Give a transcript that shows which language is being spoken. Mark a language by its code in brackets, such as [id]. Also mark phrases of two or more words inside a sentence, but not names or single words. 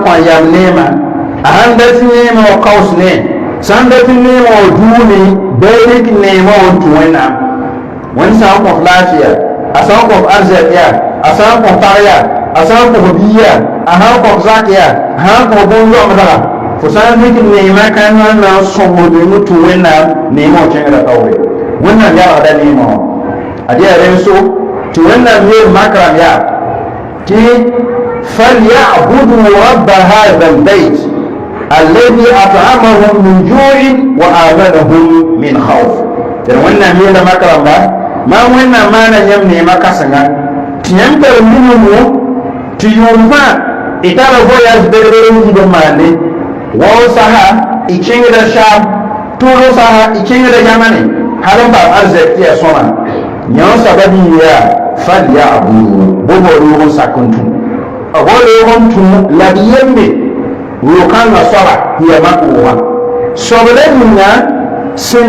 [mos] kõ yam neemã a sãn dat neemã wa kaos ne sã n dat neemã wa duune baa rɩk neemã wã n tũ wẽnnaam wẽnd sã n kõs laafɩya a sã n kõs arzɛk yaa a sã n kõs tag yaa a sã n kõs bii yaa a sã n kõs zak yaa a sã n kõs bõn-yõmdga fo sã n rɩk neemã kãngã na n sõngd n tũ wẽnnaam neemã wã kẽngda taoore wẽnnaam yalgda neemã wã ad yaa rẽnso tɩ wẽnnaam yeel makrãm yaa tɩ [ar] فليعبدوا رب هذا البيت الذي أطعمهم من جوع وآمنهم من خوف [mos] wẽnnaam yeela makrãmba maa wẽnnaam maana yãmb neemã kãsenga tɩ yãmb tar minimo tɩ yʋʋm fãa y tara voyage degdg n yib n maande wao saha y kẽngda saam tʋʋlo saha y kẽngda yãmane hal n paam arzɛk tɩ yaa sõma yãw sabab yɩ yaa falyabudu bo loog n sak n tũ bo loog n tũ la d yembe wʋʋkãngã soaba ya makʋʋgã sobda ninga sẽn